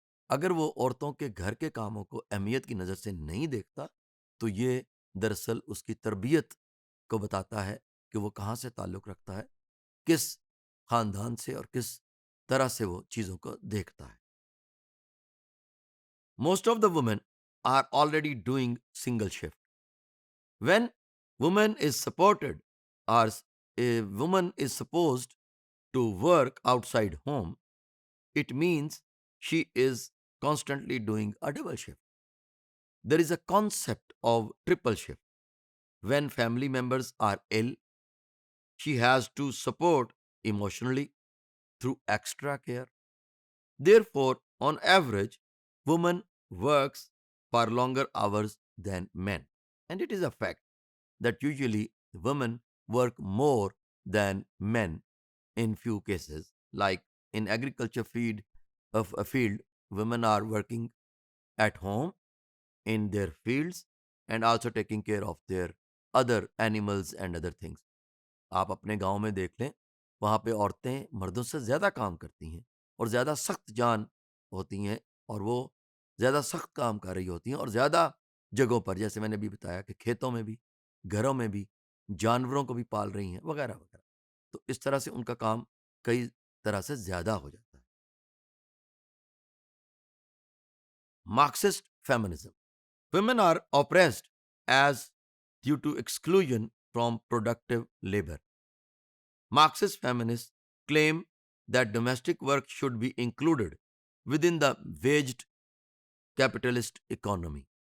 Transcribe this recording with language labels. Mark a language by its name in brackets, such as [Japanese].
[Urdu] اگر وہ عورتوں کے گھر کے کاموں کو اہمیت کی نظر سے نہیں دیکھتا تو یہ دراصل اس کی تربیت کو بتاتا ہے کہ وہ کہاں سے تعلق رکھتا ہے، کس خاندان سے، اور کس طرح سے وہ چیزوں کو دیکھتا ہے. [English] Most of the women are already doing single shift. When woman is supported, or a woman is supposed to work outside home, it means she is constantly doing a double shift. There is a concept of triple shift. When family members are ill, she has to support emotionally through extra care. Therefore, on average, woman works for longer hours than men. And it is a fact that usually women work more than men in few cases. Like in agriculture field, women are working at home in their fields and also taking care of their other animals and other things. [Urdu] آپ اپنے گاؤں میں دیکھ لیں، وہاں پہ عورتیں مردوں سے زیادہ کام کرتی ہیں اور زیادہ سخت جان ہوتی ہیں، اور وہ زیادہ سخت کام کر رہی ہوتی ہیں، اور زیادہ جگہوں پر، جیسے میں نے بھی بتایا کہ کھیتوں میں بھی، گھروں میں بھی، جانوروں کو بھی پال رہی ہیں وغیرہ وغیرہ. تو اس طرح سے ان کا کام کئی طرح سے زیادہ ہو جاتا ہے. [English] Marxist feminism. Women are oppressed as due to exclusion from productive labor. Marxist feminists claim that domestic work should be included within the waged capitalist economy.